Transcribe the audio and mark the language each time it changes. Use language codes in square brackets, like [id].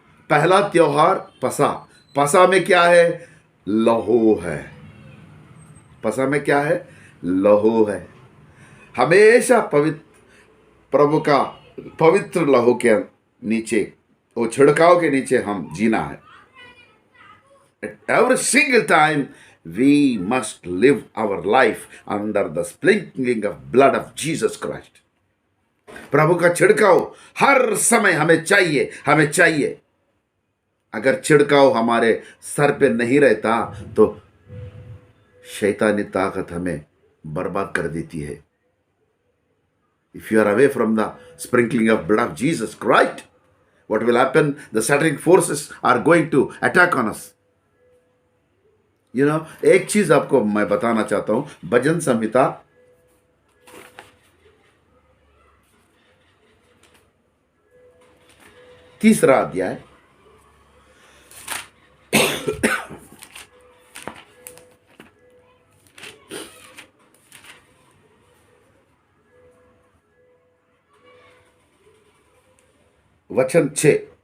[hi] पहला त्योहार पसा। पसा में क्या है? लहू है। पसा में क्या है? लहू है। हमेशा प्रभु का पवित्र लहू के नीचे, वो छिड़काव के नीचे हम जीना है। [en] At every single time we must live our life under the sprinkling of blood of Jesus Christ. [hi] प्रभु का छिड़काव हर समय हमें चाहिए। अगर छिड़काव हमारे सर पे नहीं रहता तो शैतानी ताकत हमें बर्बाद कर देती है। [en] If you are away from the sprinkling of blood of Jesus Christ, what will happen? The satanic forces are going to attack on us. [hi] एक चीज आपको मैं बताना चाहता हूं। भजन संहिता 3 अध्याय, वचन 6।